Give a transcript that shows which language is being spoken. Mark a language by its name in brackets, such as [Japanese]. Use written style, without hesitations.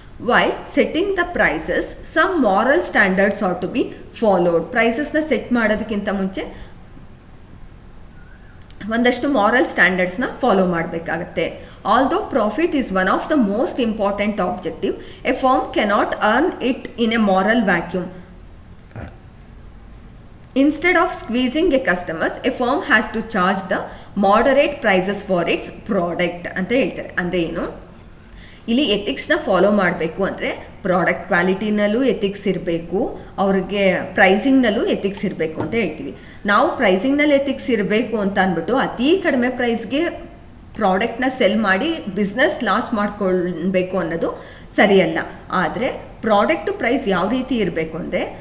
[English] While setting the prices some moral standards are to be followed. [Kannada] ಪ್ರೈಸಸ್ನ set ಮಾಡೋದಕ್ಕಿಂತ ಮುಂಚೆ ಒಂದಷ್ಟು moral ಸ್ಟ್ಯಾಂಡರ್ಡ್ಸ್ನ follow ಮಾಡಬೇಕಾಗತ್ತೆ. [English] Although profit is one of the most important objective, a firm cannot earn it in a moral vacuum. Instead of squeezing a customers, a firm has to charge the moderate prices for its product [Kannada] ಅಂತ ಹೇಳ್ತಾರೆ. ಅಂದರೆ ಏನು, ಇಲ್ಲಿ ಎಥಿಕ್ಸ್ನ follow ಮಾಡಬೇಕು ಅಂದರೆ product ಕ್ವಾಲಿಟಿನಲ್ಲೂ ethics ಇರಬೇಕು, ಅವ್ರಿಗೆ ಪ್ರೈಸಿಂಗ್ನಲ್ಲೂ ethics ಇರಬೇಕು ಅಂತ ಹೇಳ್ತೀವಿ. ನಾವು ಪ್ರೈಸಿಂಗ್ನಲ್ಲಿ ಎಥಿಕ್ಸ್ ಇರಬೇಕು ಅಂತ ಅಂದ್ಬಿಟ್ಟು ಅತಿ ಕಡಿಮೆ ಪ್ರೈಸ್ಗೆ ಪ್ರಾಡಕ್ಟ್ನ ಸೆಲ್ ಮಾಡಿ ಬಿಸ್ನೆಸ್ ಲಾಸ್ ಮಾಡ್ಕೊಳ್ಬೇಕು ಅನ್ನೋದು ಸರಿಯಲ್ಲ. ಆದರೆ ಪ್ರಾಡಕ್ಟ್ ಪ್ರೈಸ್ ಯಾವ ರೀತಿ ಇರಬೇಕು ಅಂದರೆ,